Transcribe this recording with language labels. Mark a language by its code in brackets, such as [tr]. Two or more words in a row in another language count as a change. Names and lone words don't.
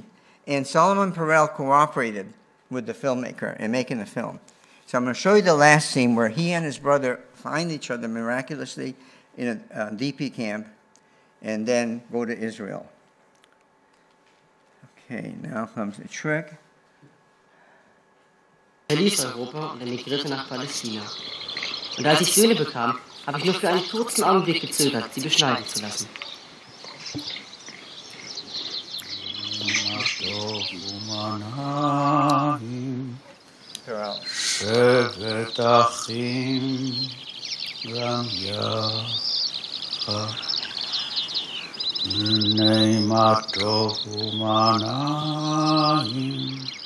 [en] And Solomon Perel cooperated with the filmmaker in making the film. So I'm going to show you the last scene where he and his brother find each other miraculously in a DP camp and then go to Israel. Okay, now comes the trick. [de] Verließ Europa und emigrierte nach Palästina. Und als ich Söhne bekam, habe ich nur für einen kurzen Augenblick gezögert, sie beschneiden zu lassen. [he] שבת אחים גם יחד, בני מה טוב ומה נעים.